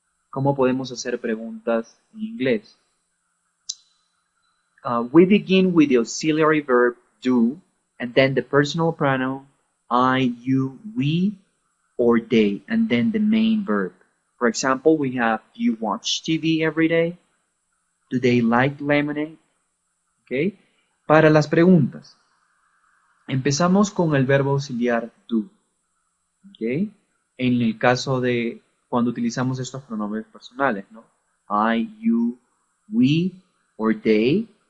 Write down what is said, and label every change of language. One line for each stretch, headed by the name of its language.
Spanish: ¿Cómo podemos hacer preguntas en inglés?
English: We begin with the auxiliary verb do, and then the personal pronoun I, you, we, or they, and then the main verb. For example, we have, do you watch TV every day? Do they like lemonade? Okay.
Spanish: Para las preguntas, empezamos con el verbo auxiliar do. Okay. En el caso de cuando utilizamos estos pronombres personales, ¿no?
English: I, you, we, or they.